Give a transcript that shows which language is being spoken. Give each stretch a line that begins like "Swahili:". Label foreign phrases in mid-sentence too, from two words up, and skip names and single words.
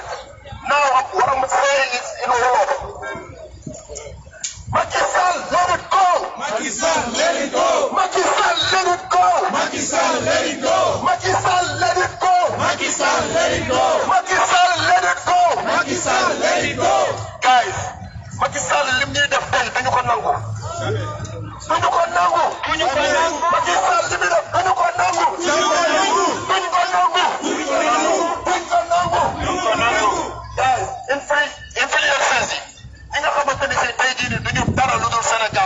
English: Now, what I'm saying is in Wolof. Macky Sall, let it go. Macky Sall, let it go. Macky Sall, let it go. Macky Sall, let it go. Macky Sall, let it go. Macky Sall, let it go. Macky Sall, let it go. Macky Sall, let it go. Guys,
Wolof: Macky Sall lim ñuy def tey dañu ko nangu. Dañu ko nangu. Dañu ko nangu. Macky Sall li muy def dañu ko nangu. Dañu ko nangu. Dañu ko nangu. Dañu ko nangu. Dañu ko nangu. Dañu ko nangu. Guys, influenceurs yi ñi nga xamante ni si tey jii nii duñu dara lu dul Sénégal.